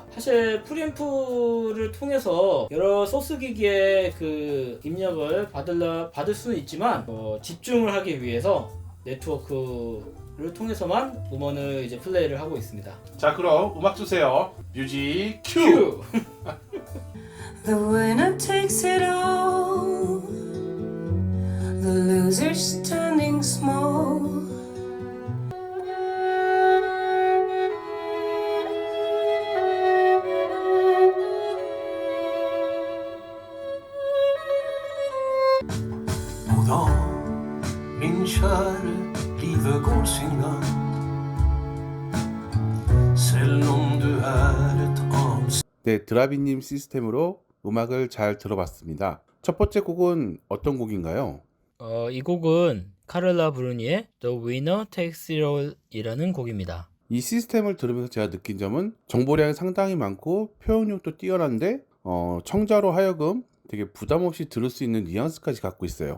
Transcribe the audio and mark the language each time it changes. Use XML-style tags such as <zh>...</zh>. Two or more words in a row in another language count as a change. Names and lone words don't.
<ko>사실 프리앰프를 통해서 여러 소스 기기의 그 입력을 받을 수는 있지만 집중을 하기 위해서 네트워크를 통해서만 음원을 이제 플레이를 하고 있습니다. 자, 그럼 음악 주세요. 뮤직 큐!</ko> <en>The winner takes it all. The loser standing small.</en> <no>Min kjære, livet går sin gang. Selv om du et annet.</no> <ko>네, 드라비님 시스템으로 음악을 잘 들어봤습니다. 첫 번째 곡은 어떤 곡인가요? 이 곡은 카를라 브루니의 The Winner Takes It All 이라는 곡입니다. 이 시스템을 들으면서 제가 느낀 점은 정보량이 상당히 많고 표현력도 뛰어난데 청자로 하여금 되게 부담 없이 들을 수 있는 뉘앙스까지 갖고 있어요.</ko>